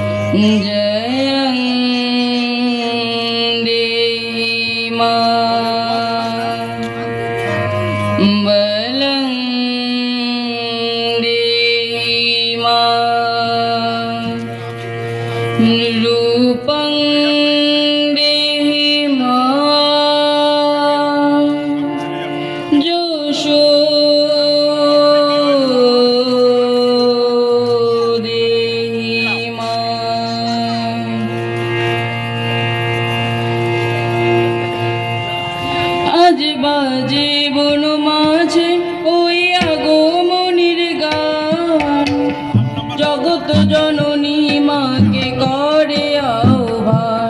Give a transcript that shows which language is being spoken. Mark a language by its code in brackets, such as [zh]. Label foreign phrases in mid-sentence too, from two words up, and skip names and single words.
[sa] जयं देहि मां बलं देहि मां रूपं देहि मां यशो [bn] আজ বাজে বন মাঝে ওই আগমনীর গান জগৎ জননী মাকে করে আহ্বান।